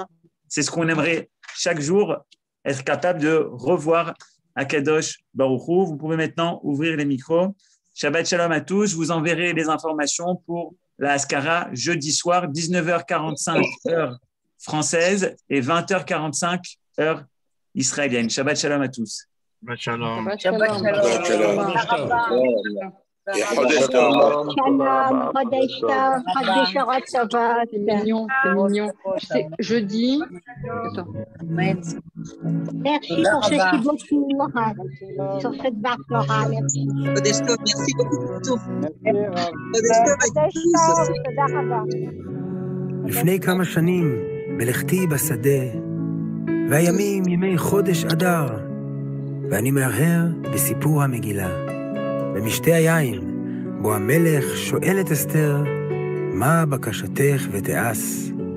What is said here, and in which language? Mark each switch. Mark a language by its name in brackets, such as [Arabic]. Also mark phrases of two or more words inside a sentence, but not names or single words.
[French] C'est ce qu'on aimerait chaque jour, être capable de revoir [Hebrew] הקדוש ברוך הוא. [French] Vous pouvez maintenant ouvrir les micros. [Hebrew] שבת שלום [French] à tous. Je vous enverrai les informations pour la Haskara jeudi soir, 19h45 heure française et 20h45 heure israélienne. [Hebrew] שבת שלום [French] à tous. [Hebrew] שבת שלום. שבת שלום. חודש טוב. שלום, חודש טוב, חודש טוב. [French] C'est mignon, c'est mignon. C'est jeudi. Attends. Merci pour ce petit beau tour sur cette barre florale. [Hebrew] חודש טוב, [French] merci beaucoup pour tout. [Hebrew] חודש טוב, תודה רבה. לפני כמה שנים מלאכתי בשדה, והימים ימי חודש אדר, ואני מהרהר בסיפור המגילה. במשתה היין, בו המלך שואל את אסתר, מה בקשתך ותעש?